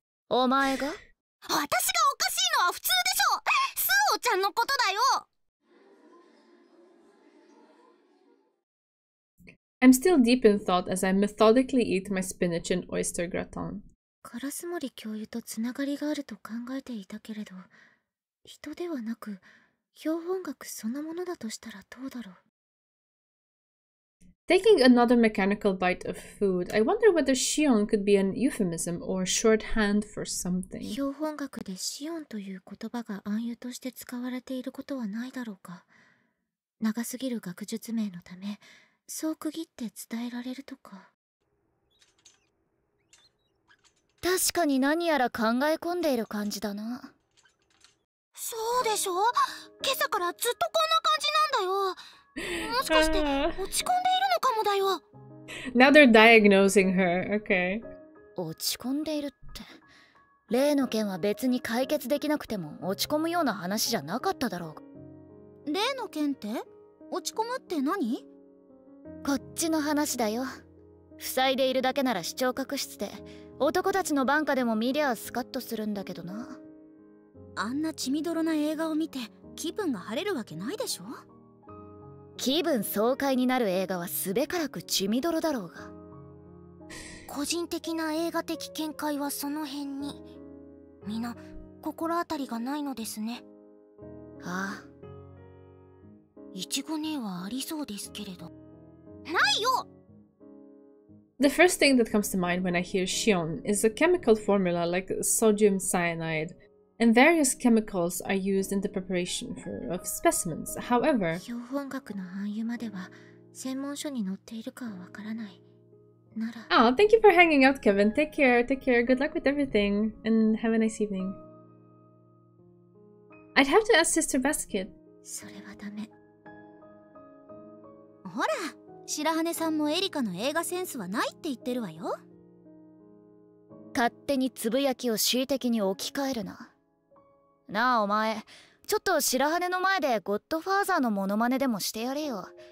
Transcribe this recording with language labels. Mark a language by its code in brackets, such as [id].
[ja] お前が？私がおかしいのは普通でしょ。スーオちゃんのことだよ。 [en] I'm still deep in thought as I methodically eat my spinach and oyster gratin. [ja] 烏森教諭とつながりがあると考えていたけれど、人ではなく標本学そのものだとしたらどうだろう。 [en] Taking another mechanical bite of food, I wonder whether Shion could be an euphemism or shorthand for something. [ja] 標本学でシオンという言葉が暗喩として使われていることはないだろうか。長すぎる学術名のため、そう区切って伝えられるとか。確かに何やら考え込んでいる感じだな。そうでしょ？今朝からずっとこんな感じなんだよ。もしかして落ち込んでいるのかもだよ。 [en] Now they're diagnosing her. Okay. [ja] 落ち込んでいるって。例の件は別に解決できなくても落ち込むような話じゃなかっただろう。例の件って落ち込むって何？こっちの話だよ。塞いでいるだけなら視聴覚室で男たちの挽歌でも見りゃスカッとするんだけどな。あんな血みどろな映画を見て気分が晴れるわけないでしょ。気分爽快になる映画はすべからく血みどろだろうが。個人的な映画的見解はその辺に。皆心当たりがないのですね。ああ。いちご姉はありそうですけれど。ないよ。 [en] The first thing that comes to mind when I hear shion is a chemical formula like sodium cyanide, and various chemicals are used in the preparation of specimens. However, [ja] 標本学の暗喩までは専門書に載っているかはわからない。なら。 [en] oh, thank you for hanging out, Kevin. Take care, take care. Good luck with everything, and have a nice evening. I'd have to ask Sister Basket. [ja] それはダメ。ほら、白羽さんもエリカの映画センスはないって言ってるわよ。勝手につぶやきを恣意的に置き換えるな。なあお前、ちょっと白羽の前でゴッドファーザーのモノマネでもしてやれよ。